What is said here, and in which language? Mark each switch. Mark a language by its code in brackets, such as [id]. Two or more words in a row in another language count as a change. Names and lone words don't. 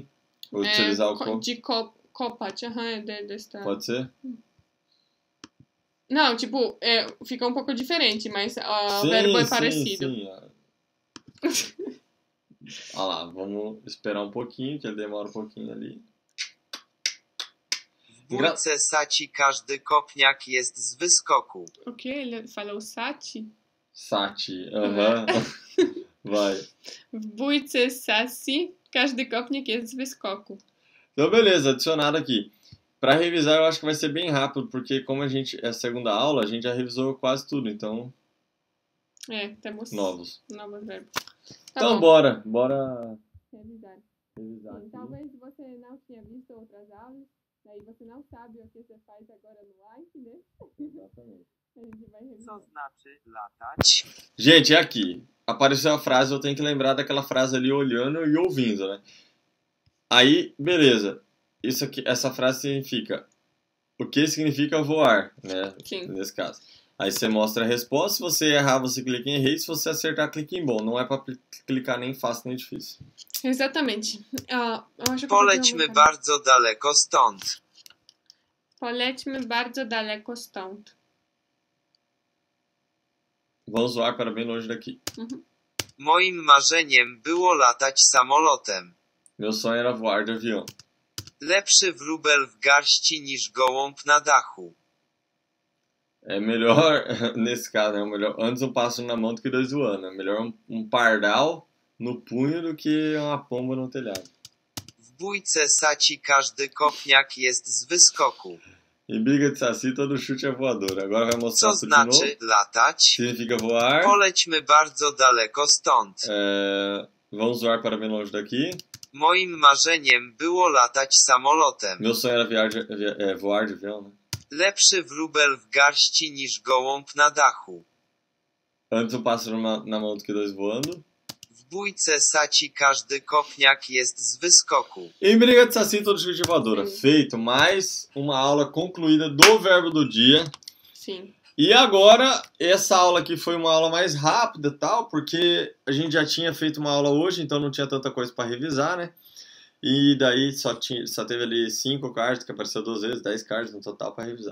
[pt] Ou utilizar o copo? De kopać, desta... Pode ser? Não, tipo, fica um pouco diferente, mas o verbo é parecido. Sim. Olha lá, vamos esperar um pouquinho, que ele demora um pouquinho ali. [pl] W bójce saci każdy kopniak jest z wyskoku. [pt] O que? Ele falou saci? Saci, Vai. [pl] W bójce saci każdy kopniak jest z wyskoku. [pt] Então, beleza, adicionado aqui. Pra revisar, eu acho que vai ser bem rápido, porque como a segunda aula, a gente já revisou quase tudo, então... temos novos verbos. Então, bora revisar. Talvez você não tinha visto outras aulas, daí você não sabe o que você faz agora no live, né? Exatamente. A gente vai revisar. [pl] Co znaczy latać? [pt] Gente, é aqui. Apareceu a frase, eu tenho que lembrar daquela frase ali olhando e ouvindo, né? Aí, beleza. Isso aqui, essa frase significa... O que significa voar, né? Sim. Nesse caso. Aí você mostra a resposta, se você errar, você clica em errei, se você acertar, clica em bom. Não é pra clicar nem fácil nem difícil. Exatamente. Eu acho que [pl] Polećmy bardzo daleko stąd. Polećmy bardzo daleko stąd. [pt] Vamos voar para bem longe daqui. [pl] Moim marzeniem było latać samolotem. [pt] Meu sonho era voar de avião. [pl] Lepszy wróbel w garści niż gołąb na dachu. [pt] É melhor, nesse caso, é melhor antes um pássaro na mão do que dois voando. É melhor um pardal no punho do que uma pomba no telhado. [pl] W bójce saci każdy kopniak jest z wyskoku. [pt] Em briga de saci, todo chute é voador. Agora vai mostrar Co tudo de novo. [pl] znaczy latać? [pt] Significa voar. [pl] Polećmy bardzo daleko stąd. [pt] Vamos voar para bem longe daqui. [pl] Moim marzeniem było latać samolotem. [pt] Meu sonho era voar de avião, né? [pl] Lepszy wróbel w garści niż gołąb na dachu. [pt] Antes um pássaro na mão do que dois voando. [pl] W bójce saci każdy kopniak jest z wyskoku. [pt] Em briga de saci, todo chute é voadora. Feito. Mais uma aula concluída do verbo do dia. Sim. E agora, essa aula aqui foi uma aula mais rápida e tal, porque a gente já tinha feito uma aula hoje, então não tinha tanta coisa para revisar, né? E daí só teve ali 5 cards, que apareceu 2 vezes, 10 cards no total para revisar.